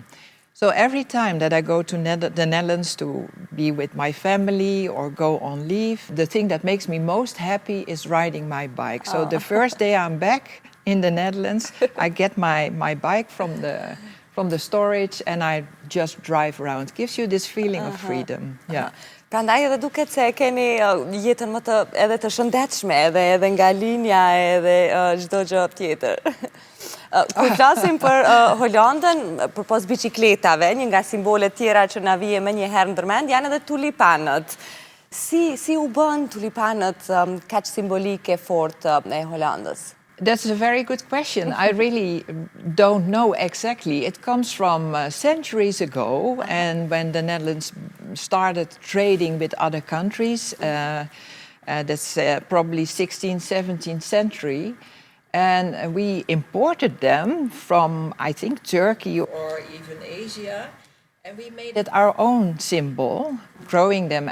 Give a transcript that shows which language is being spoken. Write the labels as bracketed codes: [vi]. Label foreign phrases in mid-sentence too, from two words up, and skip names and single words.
[en] So every time that I go to the Netherlands to be with my family or go on leave, the thing that makes me most happy is riding my bike. So the first day I'm back in the Netherlands, I get my bike from the storage and I just drive around. It gives you this feeling of freedom. Yeah. [sq] Prandaj edhe duket se keni jetën më edhe të shëndetshme, edhe nga linja edhe çdo gjë tjetër. Kur flasim për Holandën, përpos biçikletave, një nga simbolet tjera që na vije më një herë ndërmend janë edhe tulipanët. Si u bën tulipanët kaq simbolike fort e Holandës? [en] That's a very good question. I really don't know exactly. It comes from centuries ago, and when the Netherlands started trading with other countries, that's probably 16th, 17th century, and we imported them from, I think, Turkey or even Asia, and we made it our own symbol, growing them.